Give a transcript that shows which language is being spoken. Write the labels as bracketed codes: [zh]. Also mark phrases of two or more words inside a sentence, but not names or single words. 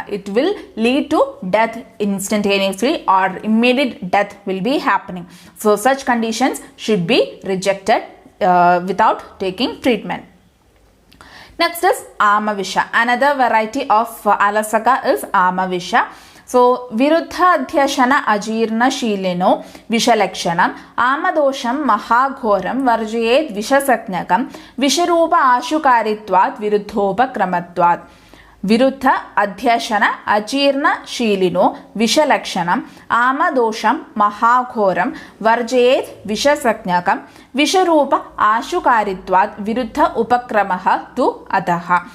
[en] It will lead to death instantaneously, or immediate death will be happening. So such conditions should be rejected without taking treatment. Next is Amavisha. Another variety of alasaka is Amavisha. [sa] So विरुद्ध अध्यशन अजीर्ण शीलिनो विषलक्षण आमदोषम् महाघोरम् वर्जयेत् विषसंज्ञकम् विषरूप आशुकारित्वात् विरुद्धोप क्रमत्वात्. विरुद्ध अध्यशन अजीर्ण शीलिनो विषलक्षणम् आमदोषम् महाघोरम् वर्जयेत् विषसंज्ञकम् विषरूप आशुकारित्वात् विरुद्ध उपक्रमः तु अतः.